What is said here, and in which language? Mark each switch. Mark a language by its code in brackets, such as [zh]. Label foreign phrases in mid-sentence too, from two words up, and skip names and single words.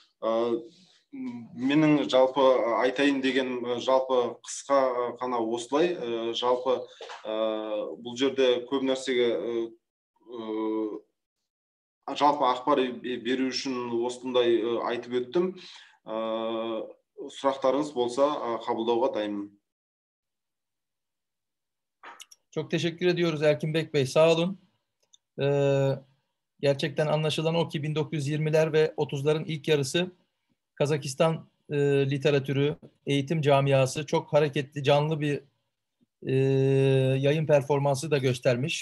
[kk] Менің жалпы айтайын деген жалпы қысқа қана осылай. Жалпы бұл жерде көп нәрсеге жалпы ақпар беру үшін осындай айтып өттім. Сұрақтарыңыз болса қабылдауға дайынмын. [tr] Çok teşekkür ediyoruz Erkin Bek Bey. Sağ olun. Gerçekten anlaşılan o ki 1920'ler ve 30'ların ilk yarısı Kazakistan literatürü, eğitim camiası çok hareketli, canlı bir yayın performansı da göstermiş.